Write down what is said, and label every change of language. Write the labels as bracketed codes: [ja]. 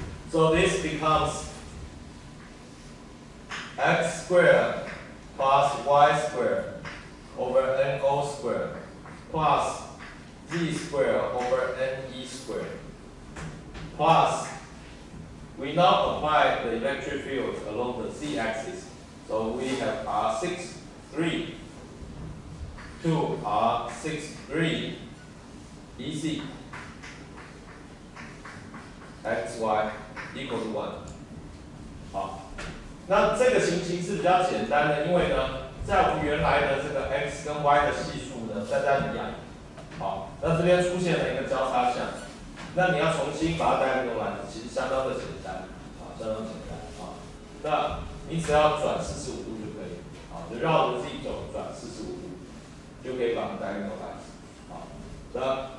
[en] So this becomes x squared plus y squared over no squared plus z squared over ne squared plus we now apply the electric field along the z-axis. So we have R6, 3, 2, R6, 3, EC, XY equal to 1。 [zh] 好，那这个情形是比较简单的，因为呢，在我们原来的这个 x 跟 y 的系数呢，大家一样。好，那这边出现了一个交叉项。那你要重新把它带入来，其实相当的简单，相当简单那你只要转45度就可以，就绕着自己走转45度，就可以把它带入来，那